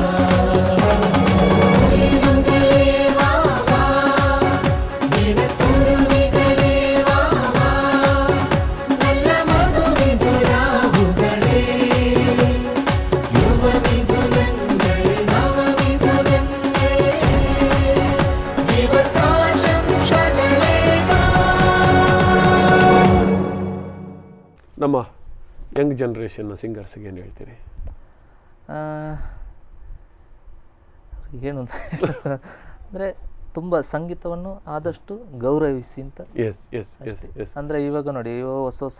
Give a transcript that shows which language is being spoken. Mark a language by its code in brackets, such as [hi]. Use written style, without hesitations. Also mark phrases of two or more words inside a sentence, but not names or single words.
[ml] കുയിലുകളേ വാവാ, നിഴൽക്കുരുവികളേ വാവാ, നല്ല മധുവിധുരാവുകളേ. യുവമിഥുനങ്ങൾ നവമിഥുനങ്ങൾ ഇവർക്കാശംസകളേകാം. [kn] ನಮ್ಮ [en] young generation singers [kn] ಏನು ಹೇಳ್ತೀರಿ? ಏನು ಅಂತ ಅಂದರೆ ತುಂಬ ಸಂಗೀತವನ್ನು ಆದಷ್ಟು ಗೌರವಿಸಿ ಅಂತ ಎಸ್ ಎಸ್ ಎಸ್ ಎಸ್ ಅಂದರೆ ಇವಾಗ ನೋಡಿ ಹೊಸ ಹೊಸ